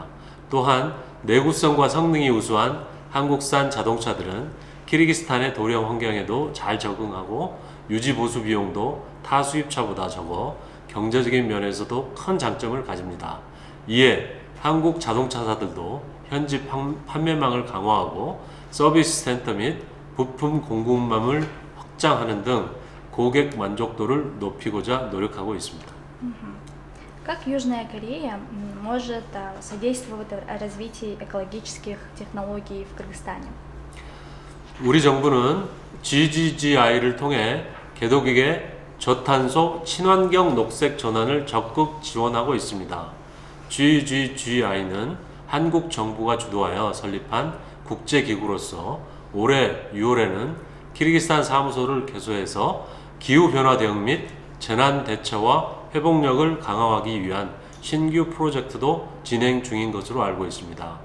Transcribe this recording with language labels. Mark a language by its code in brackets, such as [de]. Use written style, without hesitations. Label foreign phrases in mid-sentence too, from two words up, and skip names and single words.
[ko] 또한 내구성과 성능이 우수한 한국산 자동차들은 키르기스탄의 도령 환경에도 잘 적응하고 유지 보수 비용도 타 수입차보다 적어 경제적인 면에서도 큰 장점을 가집니다. 이에 한국 자동차사들도 현지 판매망을 강화하고 서비스 센터 및 부품 공급망을 확장하는 등 고객 만족도를 높이고자 노력하고 있습니다. [ru] Как Южная Корея может содействовать развитию экологических технологий в Кыргызстане? [ko] 우리 정부는 GGGI를 통해 개도국의 저탄소 친환경 녹색 전환을 적극 지원하고 있습니다. GGGI는 한국 정부가 주도하여 설립한 국제기구로서 올해 6월에는 키르기스탄 사무소를 개소해서 기후변화 대응 및 재난 대처와 회복력을 강화하기 위한 신규 프로젝트도 진행 중인 것으로 알고 있습니다.